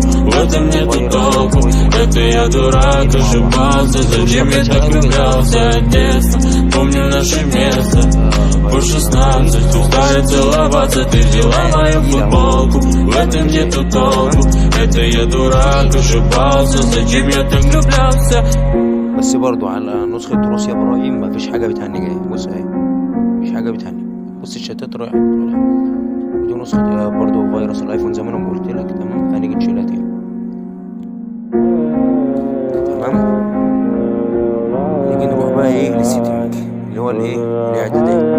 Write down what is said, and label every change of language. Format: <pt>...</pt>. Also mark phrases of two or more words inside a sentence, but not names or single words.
<ru>В этом нету толку, это я дурак, ошибался. Зачем я так влюблялся от детства? Помню наше место. По 16 устали целоваться, ты взяла мою футболку. В этом нету толку, это я дурак, ошибался. Зачем я так влюблялся?</ru> <ar>بس برضو على نسخة روسيا ابراهيم مفيش حاجة بتهني جاية. بص اهي مفيش حاجة بتهني. بص الشتات رايحة ودي نسخة برضو فيروس الايفون زي ما انا قلت لك. تمام. هنيجي نشيلها تاني. تمام. نيجي نروح بقى ايه للسيتنج اللي هو الايه الاعدادات.</ar>